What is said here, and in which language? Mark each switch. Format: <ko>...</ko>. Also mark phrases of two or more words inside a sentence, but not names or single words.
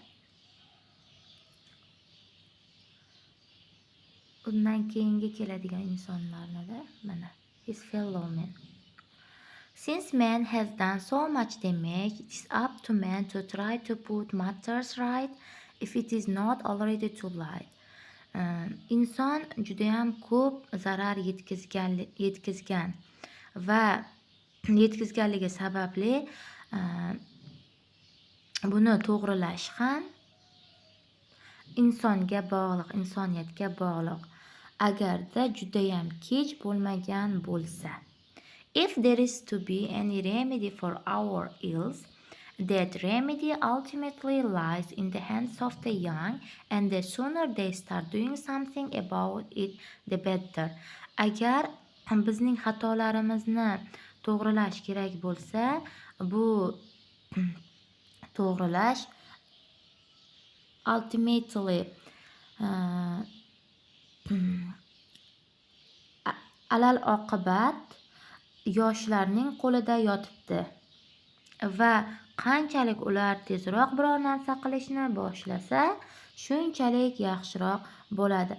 <uz>Undan keyingi keladigan insonlarni-da mana</uz> <en>his fellow men. Since man has done so much damage, it is up to man to try to put matters right if it is not already too late.</en> <uz>Inson judayam ko'p zarar yetkazgan va yetkazganligi sababli buni to'g'rilash ham insonga bog'liq, insoniyatga bog'liq, agarda judayam kech bo'lmagan bo'lsa.</uz> <en>If there is to be any remedy for our ills, that remedy ultimately lies in the hands of the young, and the sooner they start doing something about it, the better.</en> <uz>Agar bizning xatolarimizni to'g'rilash kerak bo'lsa, bu to'g'rilash ultimately alal oqibat yoshlarning qo'lida yotibdi va qanchalik ular tezroq biror narsa qilishni boshlasa, shunchalik yaxshiroq bo'ladi.</uz>